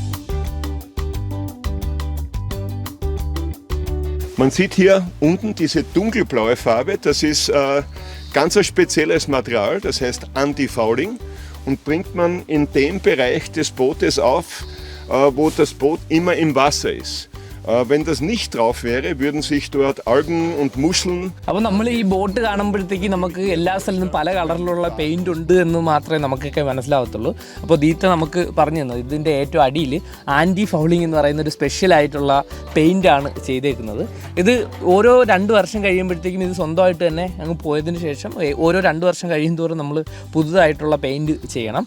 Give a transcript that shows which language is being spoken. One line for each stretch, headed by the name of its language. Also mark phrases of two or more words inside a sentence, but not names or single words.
German: Man sieht hier unten diese dunkelblaue Farbe, das ist ganz ein spezielles Material, das heißt Anti-Fouling, und bringt man in dem Bereich des Bootes auf, wo das Boot immer im Wasser ist. Wenn das nicht drauf wäre, würden sich dort Algen und Muscheln.
Malayalam: അപ്പോൾ നമ്മൾ ഈ ബോട്ട് കാണുമ്പോഴത്തേക്ക് നമുക്ക് എല്ലാ സ്ഥലത്തും പല കളറിലുള്ള പെയിന്റ് ഉണ്ട് എന്ന് മാത്രമേ നമുക്കൊക്കെ മനസ്സിലാവത്തുള്ളൂ. അപ്പോൾ ദീത്ത നമുക്ക് പറഞ്ഞു തന്നു ഇതിൻ്റെ ഏറ്റവും അടിയിൽ
English: anti fouling
Malayalam: എന്ന് പറയുന്ന ഒരു സ്പെഷ്യൽ ആയിട്ടുള്ള പെയിൻ്റാണ് ചെയ്തേക്കുന്നത്. ഇത് ഓരോ 2 വർഷം കഴിയുമ്പോഴത്തേക്കും ഇത് സ്വന്തമായിട്ട് തന്നെ അങ്ങ് പോയതിന് ശേഷം ഓരോ 2 വർഷം കഴിയും തോറും നമ്മൾ പുതുതായിട്ടുള്ള പെയിൻറ്റ് ചെയ്യണം.